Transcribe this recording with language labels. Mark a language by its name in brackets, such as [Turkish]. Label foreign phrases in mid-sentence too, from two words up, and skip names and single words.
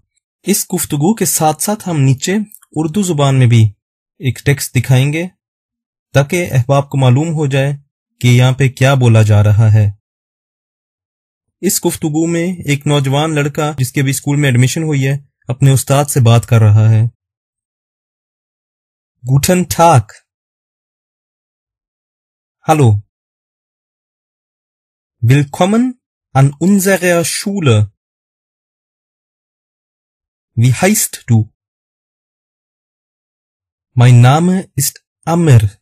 [Urdu] اس گفتگو کے ساتھ ساتھ ہم نیچے اردو زبان میں بھی ایک ٹیکسٹ دکھائیں گے تاکہ احباب کو معلوم ہو جائے کہ یہاں پہ کیا بولا جا رہا ہے. اس گفتگو میں ایک نوجوان لڑکا جس کے بھی اسکول میں ایڈمیشن ہوئی ہے اپنے استاد سے بات کر رہا ہے. [German] Guten Tag. Hallo. Willkommen an unserer Schule. Wie heißt du? Mein Name ist Amr.